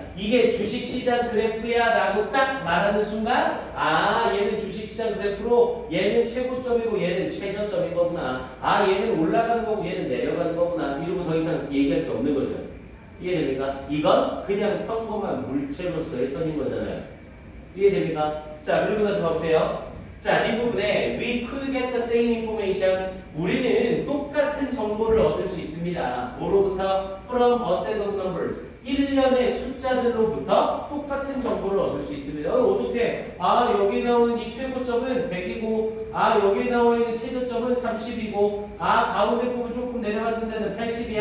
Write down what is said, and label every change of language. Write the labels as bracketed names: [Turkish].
[Korean] 이게 주식시장 그래프야 라고 딱 말하는 순간 얘는 주식시장 그래프로 얘는 최고점이고 얘는 최저점인 거구나. 얘는 올라가는 거고 얘는 내려가는 거구나. 이러고 더 이상 얘기할 게 없는 거죠. 이해됩니까? 이건 그냥 평범한 물체로서의 선인 거잖아요. 이해됩니까? 자, 그리고 나서 보세요. [English] 자, 뒷부분에 we could get the same information. [Korean] 우리는 똑같은 정보를 얻을 수 있습니다. [English] 뭐로부터? From a set of numbers. [Korean] 1년의 숫자들로부터 똑같은 정보를 얻을 수 있습니다. 어떻게? 아, 여기 나오는 이 최고점은 100이고, 아, 여기 나와 있는 최저점은 30이고, 아, 가운데 부분 조금 내려갔는 데는 80이야.